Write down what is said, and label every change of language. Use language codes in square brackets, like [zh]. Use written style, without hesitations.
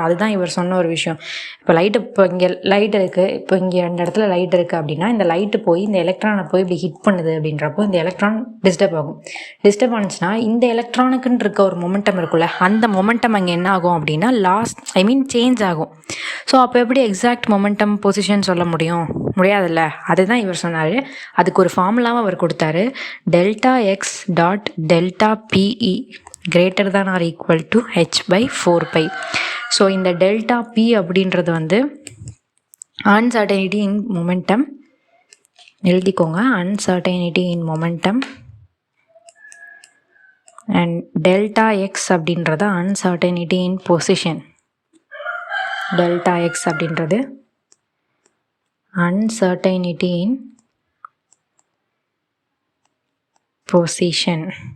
[ta] அதுதான் இவர் சொன்ன ஒரு விஷயம். இப்போ இங்கே லைட் இருக்குது, இப்போ இங்கே அந்த இடத்துல லைட் இருக்குது அப்படின்னா, இந்த லைட்டு போய் இந்த எலக்ட்ரானை போய் இப்படி ஹிட் பண்ணுது அப்படின்றப்போ இந்த எலக்ட்ரான் டிஸ்டர்ப் ஆகும். டிஸ்டர்ப் ஆனிச்சுன்னா இந்த எலக்ட்ரானுக்குன்னு இருக்க ஒரு மொமெண்டம் இருக்குல்ல, அந்த மொமெண்டம் அங்கே என்ன ஆகும் அப்படின்னா சேஞ்ச் ஆகும். ஸோ அப்போ எப்படி எக்ஸாக்ட் மொமெண்டம் பொசிஷன் சொல்ல முடியாதுல்ல. அதுதான் இவர் சொன்னார். அதுக்கு ஒரு ஃபார்முலாவை அவர் கொடுத்தாரு. [en] ΔX.ΔPE greater than or equal to h/4π. [ta] So இந்த ΔP அப்படின்றது வந்து அன்சர்டைனிட்டி இன் மொமெண்டம். எழுதிக்கோங்க, uncertainty in momentum. And ΔX அப்படின்றது அன்சர்டைனிட்டி இன் பொசிஷன். [en] ΔX [ta] அப்படின்றது [en] uncertainty in position.